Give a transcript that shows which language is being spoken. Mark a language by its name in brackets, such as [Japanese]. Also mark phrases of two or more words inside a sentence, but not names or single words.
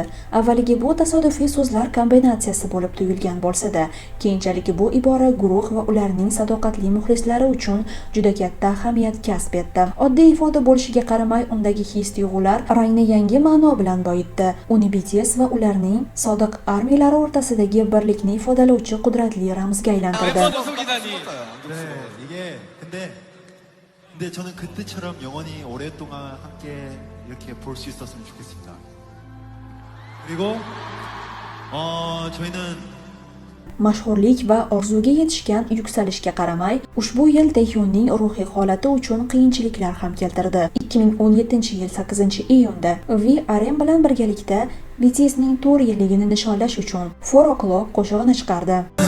[Uzbek] Avvaliga bu tasodifiy so'zlar kombinatsiyasi bo'lib tuyulgan bo'lsa-da, keyinchalik bu ibora guruh va ularning sadoqatli muxlislari uchun juda katta ahamiyat kasb etdi. Oddiy ifoda bo'lishiga qaramay, undagi his-tuyg'ular rangni yangi ma'no bilan boyitdi. Uni BTS va ularning sodiq armiyalari o'rtasidagi birlikni ifodalovchi qudratli ramzga aylantirdi. [Korean] 네, 이게 근데 저는 그때처럼 영원히 오랫동안 함께 이렇게 볼 수 있었으면 좋겠습니다. 그리고 저희는 [Uzbek] Mashhurlik va orzuga yetishgan yuksalishga qaramay, ushbu yil Taehyunning ruhiy holati uchun qiyinchiliklar ham keltirdi. 2017-yil 8-iyunda V RM bilan birgalikda BTSning 4 yilligini nishonlash uchun 4 O'clock qo'shig'ini chiqardi.